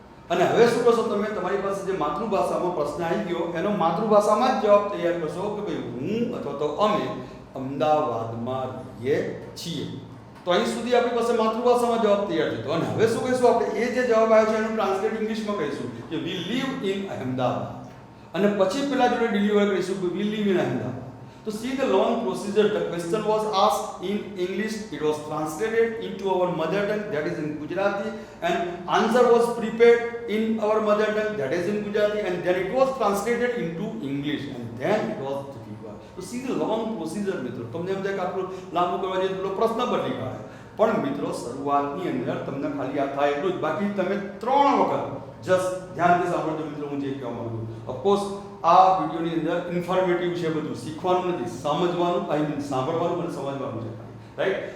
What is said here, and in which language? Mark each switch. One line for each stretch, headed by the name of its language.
Gujarati: અને હવે શું કરશો, તમે તમારી પાસે જે માતૃભાષામાં પ્રશ્ન આવી ગયો એનો માતૃભાષામાં જ જવાબ તૈયાર કરશો કે ભાઈ હું અથવા તો અમે અમદાવાદમાં રહીએ છીએ. તો અહીં સુધી આપણી પાસે માતૃભાષામાં જવાબ તૈયાર થયો. અને હવે શું કહીશું આપણે, એ જે જવાબ આવ્યો છે એનું ટ્રાન્સલેટ ઇંગ્લિશમાં કહીશું કે
English: we live in Ahmedabad,
Gujarati: અને પછી પેલા જોડે ડિલિવર કરીશું કે વી લીવ ઇન અહેમદાબાદ.
English: તો see the long procedure. The question was asked in English, it was translated into our mother tongue, that is in Gujarati, and answer was prepared in our mother tongue, that is in Gujarati, and then it was translated into English, and then it was delivered. So see the long procedure મિત્રો.
Gujarati: તમને એમ થાય કે આપણું લાંબુ કરવા જઈએ તો પ્રશ્ન બદલી કાઢે, પણ મિત્રો શરૂઆતની અંદર તમને ખાલી આ થાય એટલું જ, બાકી તમે 3 વખત જસ્ટ ધ્યાનથી સાંભળજો મિત્રો હું જે કહેવા માંગુ છું. ઓફકોર્સ આ વિડિયોની અંદર ઇન્ફોર્મેટિવ છે, બધું શીખવાનું નથી, સમજવાનું,
English: I mean
Gujarati: સાંભળવાનું અને સમજવાનું છે, રાઈટ.